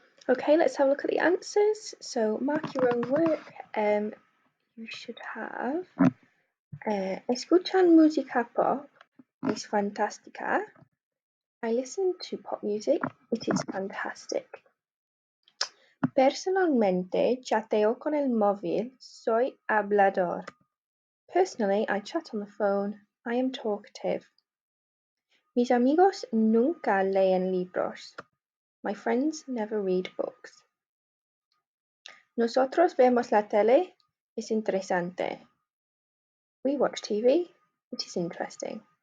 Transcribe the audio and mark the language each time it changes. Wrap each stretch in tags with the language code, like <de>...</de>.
<en>Okay, let's have a look at the answers. So mark your own work. You should have</en> <es>escuchan música pop, es fantástica.</es> <en>I listen to pop music, it is fantastic.</en> <es>Personalmente chateo con el móvil, soy hablador.</es> <en>Personally, I chat on the phone, I am talkative.</en> <es>Mis amigos nunca leen libros.</es> <en>My friends never read books.</en> <es>Nosotros vemos la tele, es interesante.</es> <en>We watch TV, it is interesting.</en>